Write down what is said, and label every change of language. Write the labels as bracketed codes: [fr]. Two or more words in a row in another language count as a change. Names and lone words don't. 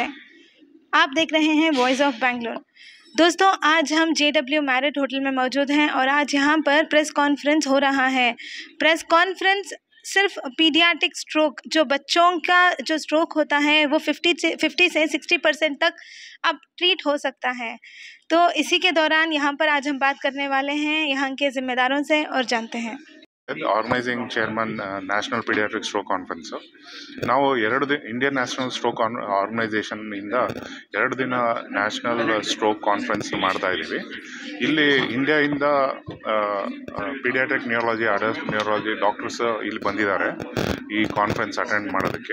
[hi] आप देख रहे हैं वॉइस ऑफ बेंगलुरु। दोस्तों, आज हम JW मैरिट होटल में मौजूद हैं और आज यहाँ पर [en] press conference [hi] हो रहा है। [en] press conference [hi] सिर्फ [en] pediatric stroke, [hi] जो बच्चों का जो स्ट्रोक होता है वो 50 से 60% तक अब ट्रीट हो सकता है। तो इसी के दौरान यहाँ पर आज हम बात करने वाले हैं यहाँ के ज़िम्मेदारों से और जानते हैं। [en] organising chairman National Pediatric Stroke Conference. [kn] ನಾವು ಇಂಡಿಯನ್ ನ್ಯಾಷನಲ್ ಸ್ಟ್ರೋಕ್ ಆರ್ಗನೈಸೇಷನ್ ಇಂದ 2 ದಿನ [en] national stroke conference [kn] ಮಾಡ್ತಾ ಇದ್ದೀವಿ. ಇಲ್ಲಿ ಇಂಡಿಯಾದಿಂದ [en] pediatric neurology, adult neurology doctors [kn] ಇಲ್ಲಿ ಬಂದಿದ್ದಾರೆ ಈ [en] conference attend [kn] ಮಾಡೋದಕ್ಕೆ.